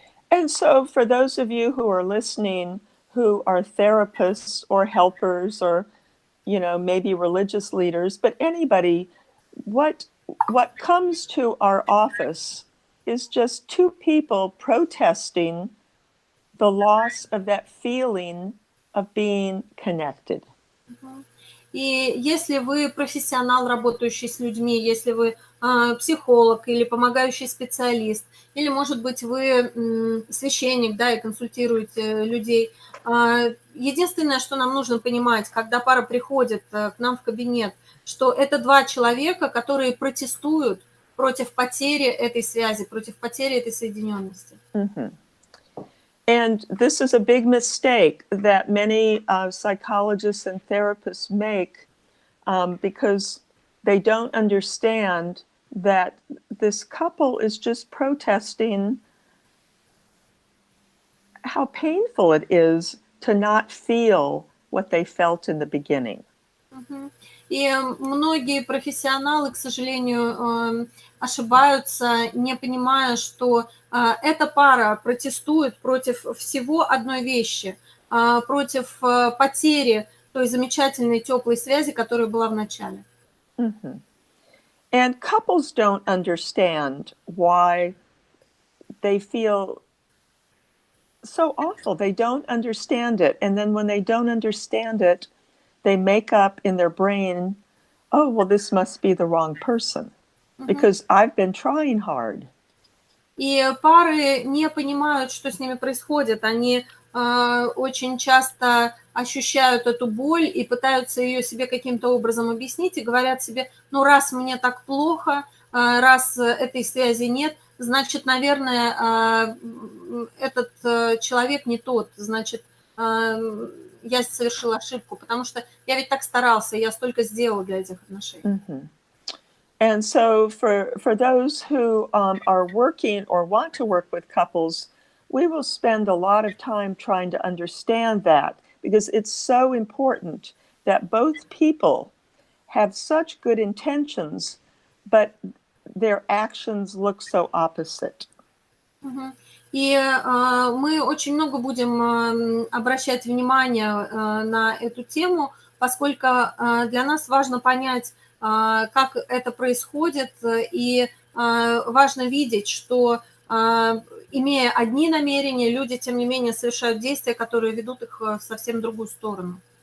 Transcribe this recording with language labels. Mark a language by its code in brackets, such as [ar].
[en] And so for those of you who are listening, who are therapists or helpers or, you know, maybe religious leaders, but anybody, what comes to our office is just two people protesting the loss of that feeling of being connected. [ru] И если вы профессионал, работающий с людьми, если вы психолог или помогающий специалист, или, может быть, вы священник, да, и консультируете людей, единственное, что нам нужно понимать, когда пара приходит к нам в кабинет, что это два человека, которые протестуют против потери этой связи, против потери этой соединенности. Mm-hmm. [en] And this is a big mistake that many psychologists and therapists make because they don't understand that this couple is just protesting how painful it is to not feel what they felt in the beginning. [ru] И многие профессионалы, к сожалению, ошибаются, не понимая, что эта пара протестует против всего одной вещи, против потери той замечательной теплой связи, которая была в начале. Mm-hmm. [en] And couples don't understand why they feel so awful. They don't understand it. And then when they don't understand it, they make up in their brain, oh, well, this must be the wrong person because I've been trying hard. [ru] И пары не понимают, что с ними происходит. Они очень часто ощущают эту боль и пытаются ее себе каким-то образом объяснить и говорят себе, ну, раз мне так плохо, раз этой связи нет, значит, наверное, этот человек не тот, значит, я совершила ошибку, потому что я ведь так старался, я столько сделала для этих отношений. Mm-hmm. [en] And so for those who are working or want to work with couples, we will spend a lot of time trying to understand that because it's so important that both people have such good intentions, but their actions look so opposite. [ru] И мы очень много будем обращать внимание на эту тему, поскольку для нас важно понять, как это происходит, и важно видеть, что, имея одни намерения, люди, тем не менее, совершают действия, которые ведут их в совсем другую сторону.